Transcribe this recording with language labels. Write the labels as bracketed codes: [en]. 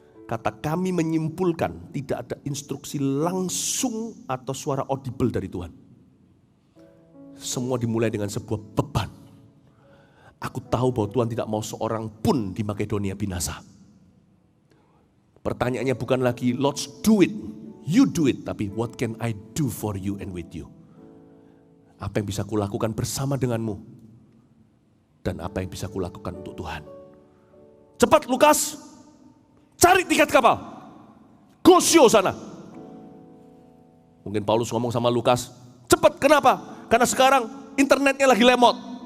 [id] Kata kami menyimpulkan, tidak ada instruksi langsung atau suara audible dari Tuhan. Semua dimulai dengan sebuah beban. Aku tahu bahwa Tuhan tidak mau seorang pun di Makedonia binasa. Pertanyaannya bukan lagi, [en] Lord do it, you do it. Tapi what can I do for you and with you? [id] Apa yang bisa kulakukan bersama denganmu? Dan apa yang bisa kulakukan untuk Tuhan? Cepat Lukas! Cari tiket kapal. Gosio sana. Mungkin Paulus ngomong sama Lukas, cepat, kenapa? Karena sekarang internetnya lagi lemot.